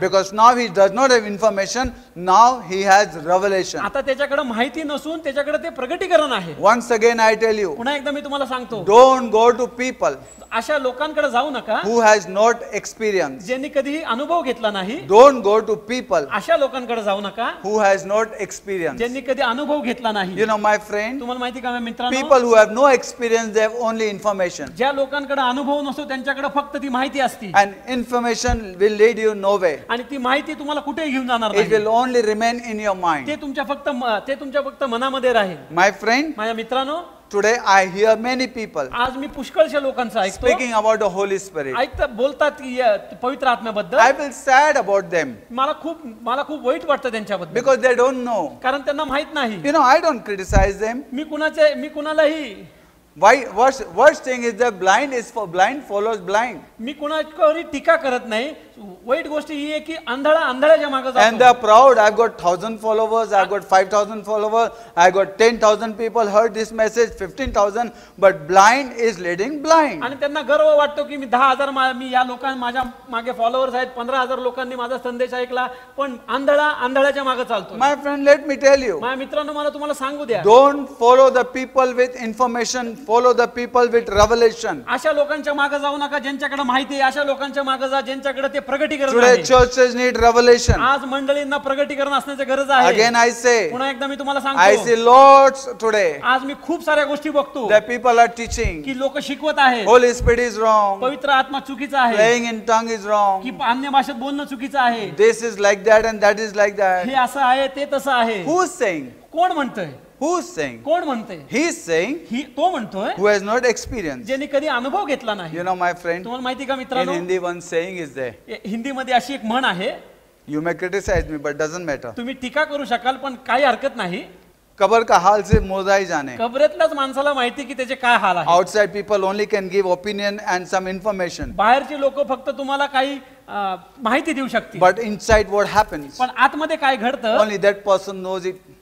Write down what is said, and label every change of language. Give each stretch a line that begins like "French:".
English: Because now he does not have information, now he has revelation.
Marathi: आता त्याच्याकडे माहिती नसून त्याच्याकडे ते प्रगटीकरण आहे.
English: Once again I tell you,
Marathi: पुन्हा एकदा मी तुम्हाला सांगतो,
English: don't go to people
Marathi: अशा लोकांकडे जाऊ नका
English: who has not experience.
Marathi: ज्यांनी कधीही अनुभव घेतला नाही.
English: Don't go to people
Marathi: अशा लोकांकडे जाऊ नका
English: who has not experience.
Marathi: ज्यांनी कधी अनुभव घेतला नाही.
English: You know, my friend,
Marathi: तुम्हाला माहिती का माझ्या मित्रांनो,
English: people who have no experience, they have only information.
Marathi: ज्या लोकांकडे अनुभव नसतो त्यांच्याकडे फक्त ती माहिती असते
English: And information will lead you nowhere.
Marathi: आणि ती माहिती तुम्हाला कुठेही घेऊन जाणार
English: It
Marathi: नाही.
English: will only remain in your mind.
Marathi: ते तुमच्या फक्त मनामध्ये राहील.
English: My friend,
Marathi: माझ्या मित्रांनो,
English: today I hear many people
Marathi: आज मी पुष्कळशा लोकांचं ऐकतो
English: speaking about the Holy Spirit.
Marathi: बोलतात की पवित्र आत्म्याबद्दल.
English: I feel sad about them
Marathi: मला खूप वाईट वाटतं त्यांच्याबद्दल,
English: because they don't know.
Marathi: कारण त्यांना माहित नाही.
English: You know, I don't criticize them.
Marathi: मी कुणालाही
English: Why? Worst thing is that blind follows blind.
Marathi: मी कुणावरही टीका करत नाही. वाईट गोष्ट ही आहे की आंधळ्याच्या मागे
English: And
Marathi: जातो.
English: they're proud. I've got 1,000 followers. I've got 5,000 followers. I got 10,000 people heard this message. 15,000. But blind is leading blind.
Marathi: आणि त्यांना गर्व वाटतो की मी 10,000 मी या माझ्या मागे फॉलोअर्स आहेत, 15,000 लोकांनी माझा संदेश ऐकला, पण आंधळ्याच्या मागे चालतो.
English: My friend, let me tell you.
Marathi: माझ्या मित्रांनो, मला तुम्हाला सांगू द्या,
English: Don't follow the people with information. Follow the people with revelation.
Marathi: अशा लोकांच्या मागे जाऊ नका ज्यांच्याकडे माहिती आहे. अशा लोकांच्या मागे जा ज्यांच्याकडे ते प्रगटीकरण
English: Today
Marathi: आहे.
English: churches need revelation.
Marathi: आज मंडळींना प्रगटीकरण असण्याची गरज आहे.
English: Again I say,
Marathi: पुन्हा एकदा मी तुम्हाला
English: I
Marathi: सांगतो,
English: see lots today
Marathi: आज मी खूप साऱ्या गोष्टी बघतो
English: that people are teaching.
Marathi: की लोक शिकवत आहेत
English: Holy Spirit is wrong.
Marathi: पवित्र आत्मा चुकीचा आहे,
English: Praying in tongue is wrong.
Marathi: की अन्य भाषेत बोलणं चुकीचं आहे,
English: This is like that and that is like that.
Marathi: हे असं आहे ते तसं आहे.
English: Who's saying?
Marathi: कोण म्हणतंय?
English: Who's saying?
Marathi: कोण म्हणतंय?
English: He's saying
Marathi: तो म्हणतोय
English: who has not experienced.
Marathi: ज्यांनी कधी अनुभव घेतला नाही.
English: You know, my friend,
Marathi: तुम्हाला माहिती का
English: in
Marathi: मित्रांनो,
English: Hindi one saying is there.
Marathi: हिंदीमध्ये अशी एक म्हण आहे,
English: You may criticize me, but doesn't matter.
Marathi: तुम्ही टीका करू शकाल पण काही हरकत नाही.
Hindi: कबर का हाल से मोजा ही जाने.
Marathi: कबरेतल्याच माणसाला माहिती की त्याचे काय हाल आहे.
English: Outside people only can give opinion and some information.
Marathi: बाहेरचे लोक फक्त तुम्हाला काही माहिती देऊ शकतील,
English: But inside what happens,
Marathi: पण आतमध्ये काय घडतं
English: only that person knows it.